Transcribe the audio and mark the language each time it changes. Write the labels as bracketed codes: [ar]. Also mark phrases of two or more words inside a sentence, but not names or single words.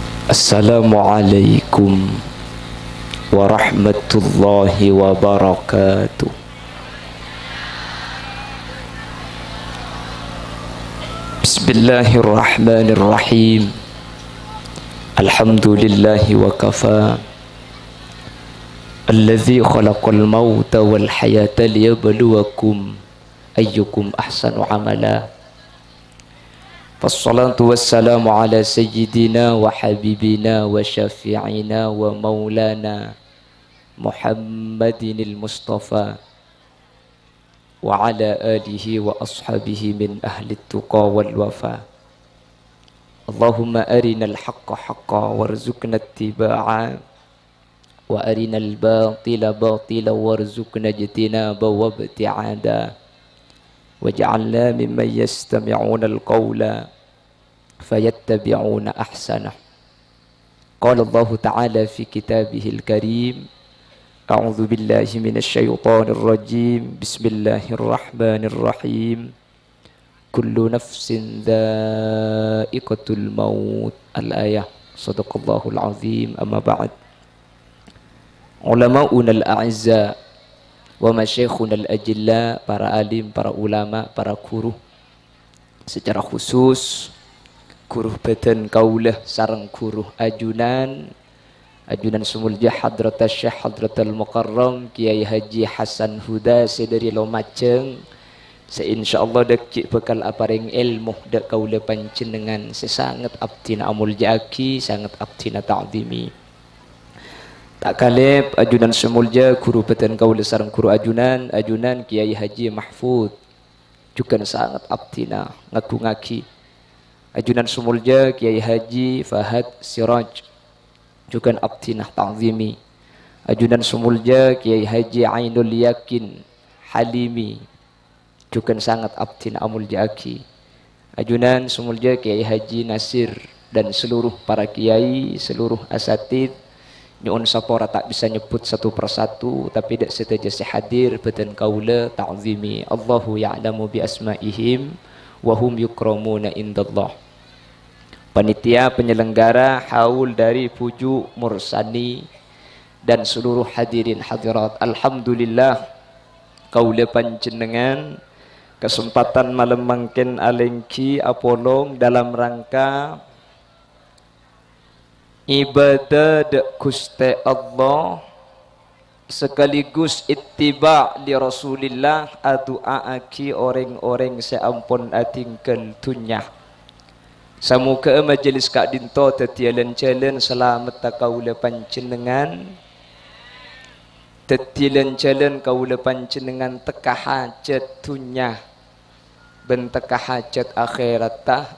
[ar] السلام عليكم ورحمة الله وبركاته. بسم الله الرحمن الرحيم. الحمد لله وكفى. الذي خلق الموت والحياة ليبلوكم أيكم أحسن عملا. والصلاة والسلام على سيدنا وحبيبنا وشفيعنا ومولانا محمد المصطفى وعلى آله وأصحابه من أهل التقى والوفا. اللهم أرنا الحق حقا وارزقنا اتباعه وأرنا الباطل باطلا وارزقنا اجتنابه والابتعاد. واجعلنا ممن يستمعون القول فيتبعون أحسنه. قال الله تعالى في كتابه الكريم. أعوذ بالله من الشيطان الرجيم. بسم الله الرحمن الرحيم كل نفس ذائقة الموت. الآية صدق الله العظيم أما بعد. علماؤنا الأعزاء ومشايخنا الأجلاء, [id] para alim, para ulama, para guru, secara khusus [mad] guru badan kaulah sareng guru ajunan Sumulja Hadratas Syekh Hadratul Mukarram Kiai Haji Hasan Huda sedari Lumajang. Insyaallah dak bakal aparing ilmu dak kaulah panjenengan sesangat abdina amulja aki, sangat abdina ta'zimi. Tak kalib ajunan semulja guru beten kaula sareng guru ajunan Kiai Haji Mahfud juga sangat abdina ngagungaki. Ajunan semulja Kiai Haji Fahad Siraj juga abdina ta'zimi. Ajunan semulja Kiai Haji Ainul Yakin Halimi juga sangat abdina amuljaaki. Ajunan semulja Kiai Haji Nasir dan seluruh para kiai, seluruh asatid. Nyuun sapora tak bisa nyebut satu persatu, tapi dak setajasi hadir badan kaula ta'zimi. [ar] الله يعلم بأسمائهم وهم يكرمون عند الله. [id] Panitia penyelenggara haul dari [mad] Puju Mursani [id] dan seluruh hadirin hadirat, [mad] alhamdulillah kaula panjenengan kesempatan malam mangken alengki apolong dalam rangka ibadah dek Gusti Allah sekaligus [ar] اتباعا لرسول الله [mad] adu'aaki orang-orang seampun atingkel dunya. Samuka majelis kak dinto tetialan-jalan selamat kaula panjenengan, tetialan-jalan kaula panjenengan teka hajat dunya ben teka hajat akhiratah.